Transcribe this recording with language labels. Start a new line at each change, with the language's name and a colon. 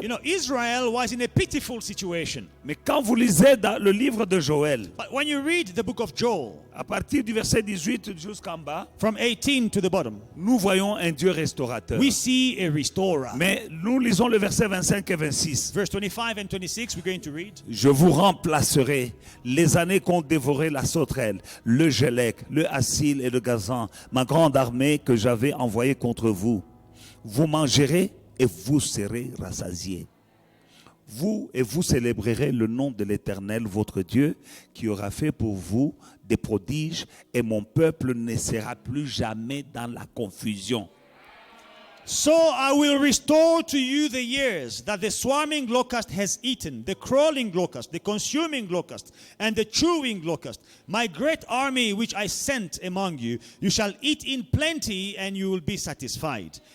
English: you know, Israel was in a pitiful situation.
French: Mais quand vous lisez dans le livre de Joël,
English: But when you read the book of Joel,
French: à partir du verset 18 jusqu'en bas,
English: from 18 to the bottom,
French: nous voyons un Dieu restaurateur.
English: we see a restorer.
French: Mais nous lisons le verset 25 et 26.
English: Verse 25 and 26, we're going to read.
French: Je vous remplacerai les années qu'ont dévoré la sauterelle, le gélec, le assil et le gazan, ma grande armée que j'avais envoyée contre vous. Vous mangerez et vous serez rassasiés. Vous et vous célébrerez le nom de l'Éternel, votre Dieu, qui aura fait pour vous des prodiges, et mon peuple ne sera plus jamais dans la confusion.
English: So I will restore to you the years that the swarming locust has eaten, the crawling locust, the consuming locust, and the chewing locust. My great army which I sent among you, you shall eat in plenty and you will be satisfied.